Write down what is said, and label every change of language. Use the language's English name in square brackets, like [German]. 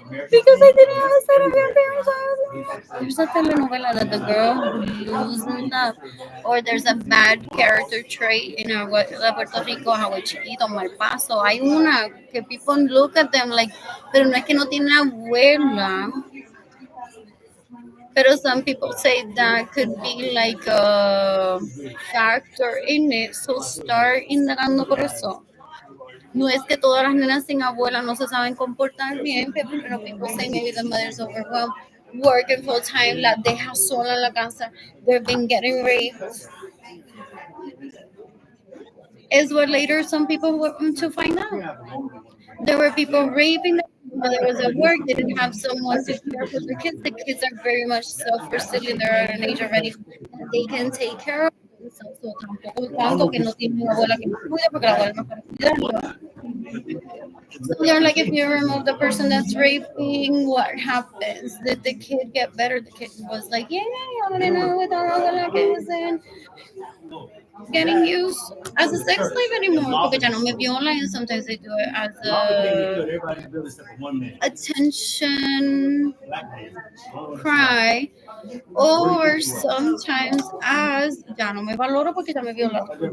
[English] Because I didn't have a set of grandparents. There's a telenovela that the girl loosens up, or there's a bad character trait in Puerto Rico, Hawái Chiquito, Malpaso. [Spanish] Hay una que [English] people look at them like, [Spanish] pero no es que no tiene abuela. [English] But some people say that could be like a factor in it. So start [Spanish] indagando por eso. No es que todas las nenas sin abuela no se saben comportar bien, pero [English] people say maybe the mother's overwhelmed, working full time, [Spanish] la deja sola en la casa, [English] they've been getting raped. Is what later some people were to find out. There were people raping them. Mother was at work, they didn't have someone to care for the kids. The kids are very much self-sustaining. They're at an age already that they can take care of themselves. [Spanish] So tampoco tanto que no tiene una abuela que los cuide porque la abuela no puede cuidarlo. [English] So they're like, if you remove the person that's raping, what happens? Did the kid get better? The kid was like, yeah, I want to know with our abuela que isn't getting used as a sex slave anymore [Spanish] porque ya no me viola, [English] and sometimes they do it as a attention cry, or sometimes as [Spanish] ya no me valoro porque ya me viola.